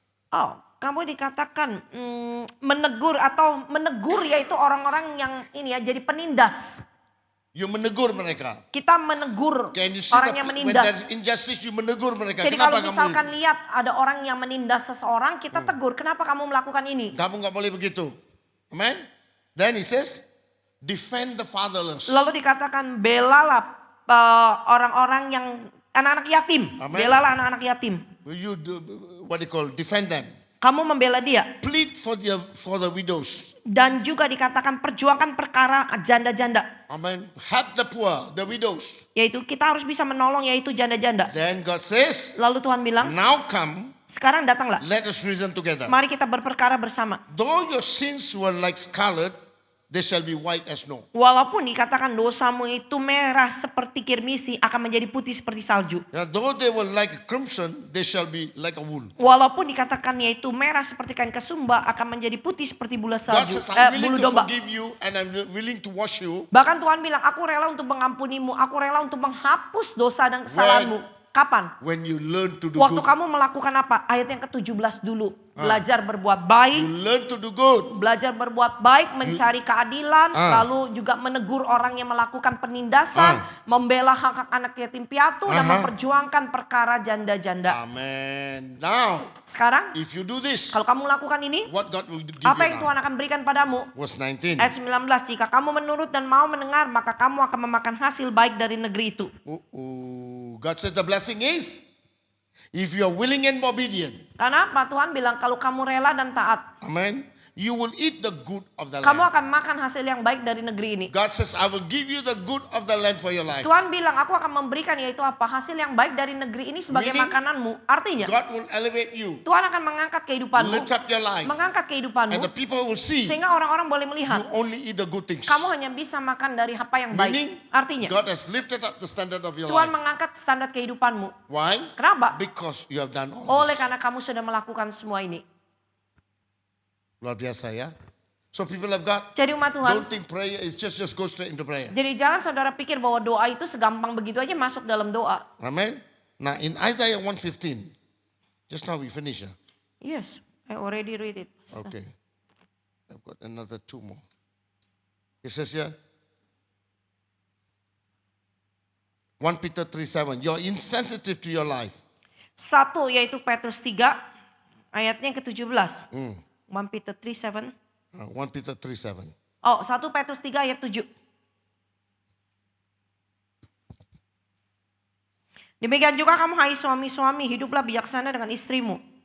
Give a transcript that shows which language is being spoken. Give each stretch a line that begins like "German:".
Indonesian: Oh, kamu dikatakan menegur atau menegur yaitu orang-orang yang ini ya jadi penindas. You menegur mereka. Kita menegur
English: Can you see
Indonesian: orang yang
English: when there's injustice you
Indonesian: menegur mereka. Jadi Kenapa kalau kamu misalkan lihat ada orang yang menindas seseorang, kita tegur, kenapa kamu melakukan ini? Kamu nggak boleh begitu. Amen.
English: Then he says, defend the fatherless.
Indonesian: Lalu dikatakan belalah orang-orang yang anak-anak yatim. Amen. Belalah anak-anak yatim.
English: You do what they call defend them.
Indonesian: Kamu membela dia.
English: Plead for the widows.
Indonesian: Dan juga dikatakan perjuangkan perkara janda-janda. Amen.
English: Help the poor, the widows.
Indonesian: Yaitu kita harus bisa menolong yaitu janda-janda.
English: Then God says,
Indonesian: Lalu Tuhan bilang,
English: now come,
Indonesian: sekarang datanglah.
English: let us reason together.
Indonesian: Mari kita berperkara bersama.
English: Though your sins were like scarlet, they shall be white as snow.
Indonesian: Walaupun dikatakan dosamu itu merah seperti kirmisi, akan menjadi putih seperti salju.
English: Though they were like crimson, they shall be like a wool.
Indonesian: Walaupun dikatakan yaitu merah seperti kain kesumba, akan menjadi putih seperti bulu
English: God
Indonesian: salju,
English: says, I'm willing
Indonesian: bulu
English: to
Indonesian: domba.
English: forgive you and I'm willing to wash you.
Indonesian: Bahkan Tuhan bilang, aku rela untuk mengampunimu, aku rela untuk menghapus dosa dan kesalahanmu. Kapan?
English: When you learn to do
Indonesian: Waktu kamu melakukan apa? Ayat yang ke-17 dulu. Belajar berbuat baik.
English: You learn to do good.
Indonesian: Belajar berbuat baik, mencari keadilan, lalu juga menegur orang yang melakukan penindasan, membela hak-hak anak yatim piatu, dan memperjuangkan perkara janda-janda.
English: Amen. Now,
Indonesian: Sekarang,
English: if you do this,
Indonesian: kalau kamu melakukan ini,
English: what God will give
Indonesian: apa
English: you
Indonesian: yang
English: now?
Indonesian: Tuhan akan berikan padamu?
English: Verse 19.
Indonesian: Ayat 19, jika kamu menurut dan mau mendengar, maka kamu akan memakan hasil baik dari negeri itu.
English: God says the blessing is, if you are willing and obedient,
Indonesian: Karena apa? Tuhan bilang, kalau kamu rela dan taat,
English: amen, you will eat the good of the
Indonesian: kamu
English: land.
Indonesian: akan makan hasil yang baik dari negeri ini.
English: God says, I will give you the good of the land for your life.
Indonesian: Tuhan bilang, aku akan memberikan yaitu apa? Hasil yang baik dari negeri ini sebagai
English: Meaning,
Indonesian: makananmu. Artinya,
English: God will elevate you,
Indonesian: Tuhan akan mengangkat kehidupanmu.
English: lift up your life,
Indonesian: Mengangkat kehidupanmu.
English: and the people will see you
Indonesian: Sehingga orang-orang boleh melihat.
English: only eat the good things.
Indonesian: Kamu hanya bisa makan dari apa yang
English: Meaning,
Indonesian: baik. Artinya,
English: God has lifted up the standard of your
Indonesian: Tuhan
English: life.
Indonesian: mengangkat standar kehidupanmu.
English: Why?
Indonesian: Kenapa?
English: Because you have done all
Indonesian: Oleh karena kamu sudah melakukan semua ini. Luar biasa ya.
English: So people of God,
Indonesian: Jadi umat Tuhan,
English: don't think prayer is just go straight into prayer.
Indonesian: jadi jangan saudara pikir bahwa doa itu segampang begitu aja masuk dalam doa. Amen.
English: Now in Isaiah 1:15, just now we finish. Yes, I already read it. Okay. I've got another two more. It says here, 1 Peter 3:7, you're insensitive to your life.
Indonesian: Satu yaitu Petrus 3 ayatnya yang ke-17.
English: 1 Peter 3:7. 1 Peter 3:7.
Indonesian: Oh, 1 Petrus 3 ayat 7. Demikian juga kamu hai suami-suami, hiduplah bijaksana dengan istrimu.